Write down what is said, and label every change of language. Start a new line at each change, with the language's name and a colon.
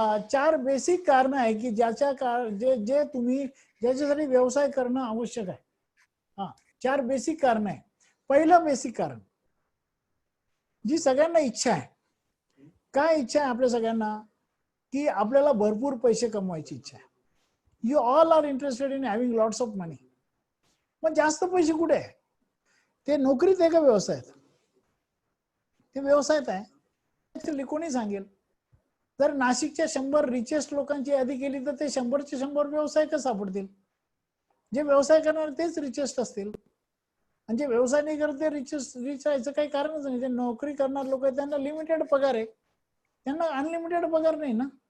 Marathi: 4 basic कारण आहे की जे तुम्ही ज्याच्यासाठी व्यवसाय करणं आवश्यक आहे. 4 बेसिक कारण आहे. पहिलं बेसिक कारण, जी सगळ्यांना इच्छा आहे. काय इच्छा आहे आपल्या सगळ्यांना? की आपल्याला भरपूर पैसे कमवायची इच्छा आहे.
English: You all are interested in having lots of money.
Marathi: पण जास्त पैसे कुठे आहे? ते नोकरीत आहे का व्यवसायात? ते व्यवसायात आहे. कोणी सांगेल? जर नाशिकच्या 100 रिचेस्ट लोकांची यादी केली तर ते 100चे 100 व्यवसाय का सापडतील? जे व्यवसाय करणार तेच रिचेस्ट असतील आणि जे व्यवसाय नाही करत ते रिच व्हायचं काही कारणच नाही. ते नोकरी करणार लोक आहेत त्यांना लिमिटेड पगार आहे, त्यांना अनलिमिटेड पगार नाही ना.